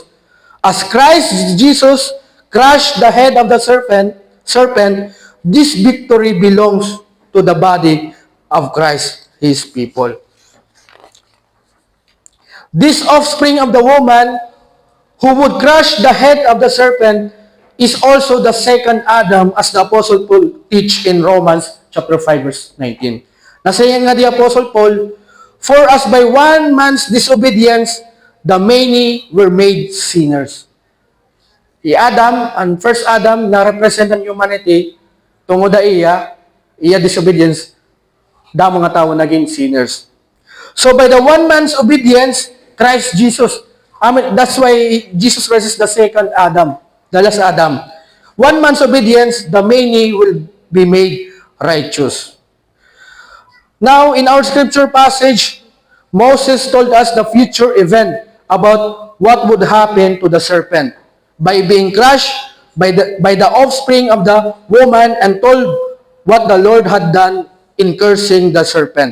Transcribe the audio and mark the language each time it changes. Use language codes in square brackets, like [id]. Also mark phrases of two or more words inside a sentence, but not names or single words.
[en] As Christ Jesus crushed the head of the serpent, this victory belongs to the body of Christ, his people. This offspring of the woman who would crush the head of the serpent is also the second Adam, as the Apostle Paul teach in Romans chapter 5 verse 19. [hil] Nasaya nga di [en] Apostle Paul, for as by one man's disobedience, the many were made sinners. Si Adam, and first Adam, [hil] na represent ang humanity, tungod iya disobedience, damo nga tao naging sinners. [en] So by the one man's obedience, Christ Jesus, that's why Jesus Christ is the second Adam, the last Adam. One man's obedience, the many will be made righteous. Now, in our scripture passage, Moses told us the future event about what would happen to the serpent by being crushed by the offspring of the woman, and told what the Lord had done in cursing the serpent.